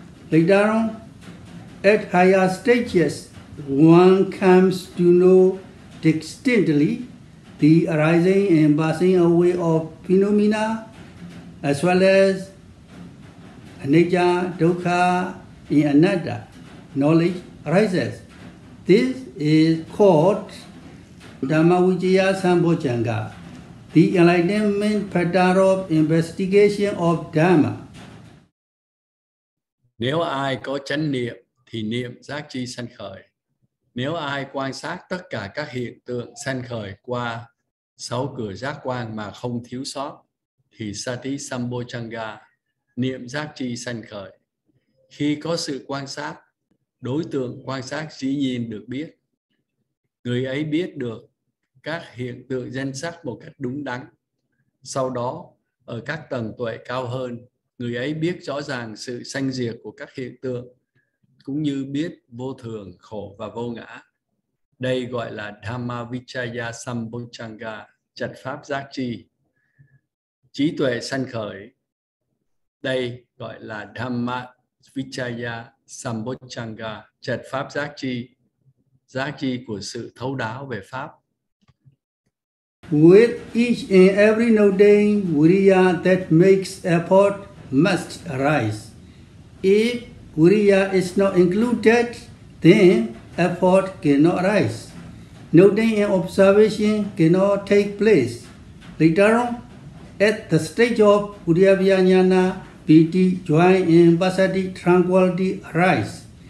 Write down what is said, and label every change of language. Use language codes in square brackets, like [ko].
[en] Later on, at higher stages, one comes to know distinctly the arising and passing away of phenomena, as well as anicca, dukkha, and anatta. Knowledge arises. This is called Dhamma Vijaya Sambojjhanga, the enlightenment factor of investigation of Dhamma. [vi] Nếu ai có chánh niệm thì niệm giác chi sanh khởi. Nếu ai quan sát tất cả các hiện tượng sanh khởi qua 6 cửa giác quan mà không thiếu sót thì sati sambojjhanga, niệm giác chi sanh khởi. Khi có sự quan sát, đối tượng quan sát dĩ nhiên được biết. Người ấy biết được các hiện tượng danh sắc một cách đúng đắn. Sau đó, ở các tầng tuệ cao hơn, người ấy biết rõ ràng sự sanh diệt của các hiện tượng, cũng như biết vô thường, khổ và vô ngã. Đây gọi là Dhamma Vichaya Sambojjhanga, trật pháp giác chi. Trí tuệ sanh khởi. Đây gọi là Dhamma Vichaya Sambojjhanga, trật pháp giác chi của sự thấu đáo về pháp. [en] With each and every noting, Viriya that makes effort must arise. If Viriya is not included, then effort cannot arise. Noting and observation cannot take place. Later on, at the stage of Uddiyavijnana, piti, joy, and passaddhi, tranquility arise.